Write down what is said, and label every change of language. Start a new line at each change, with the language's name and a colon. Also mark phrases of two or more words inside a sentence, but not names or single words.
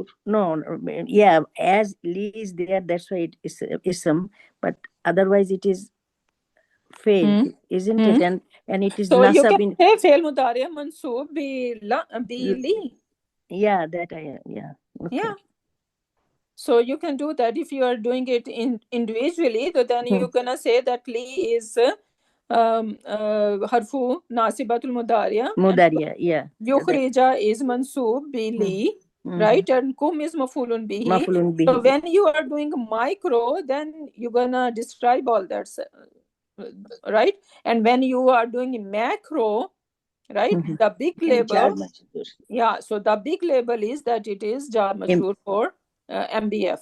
English: No, yeah, as li is there, that's why it is ism, but otherwise it is fail, isn't it? And it is so you nasab can say
Arabic: فعل مضارع منصوب ب ل.
English: Yeah, that I yeah. Okay. Yeah. So you can do that if you are doing it individually. So then you're gonna say that li is
Arabic: حرف ناصبة المضارعة.
English: Mudariya, yeah.
Arabic: يخرج is منصوب ب ل.
English: Right, and kum is
Arabic: مفعول به. مفعول به.
English: So when you are doing micro, then you're gonna describe all that, right? And when you are doing macro, right, the big label, yeah. So the big label is that it is
Arabic: جار مجرور
English: for MBF.